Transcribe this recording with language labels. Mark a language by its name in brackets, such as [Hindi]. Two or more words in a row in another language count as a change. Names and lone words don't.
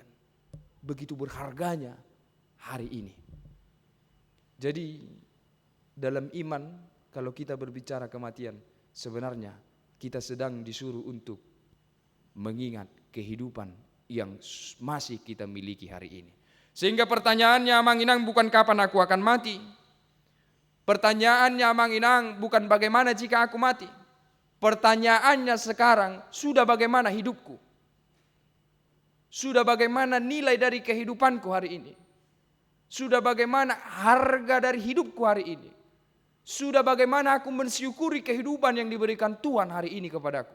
[Indonesian] Begitu berharganya hari ini. Jadi dalam iman kalau kita berbicara kematian, sebenarnya kita sedang disuruh untuk mengingat kehidupan yang masih kita miliki hari ini. Sehingga pertanyaannya [Batak Toba] amang inang [Indonesian] bukan kapan aku akan mati. Pertanyaannya [Batak Toba] amang inang [Indonesian] bukan bagaimana jika aku mati. Pertanyaannya sekarang sudah bagaimana hidupku. Sudah bagaimana nilai dari kehidupanku hari ini. Sudah bagaimana harga dari hidupku hari ini. Sudah bagaimana aku mensyukuri kehidupan yang diberikan Tuhan hari ini kepadaku.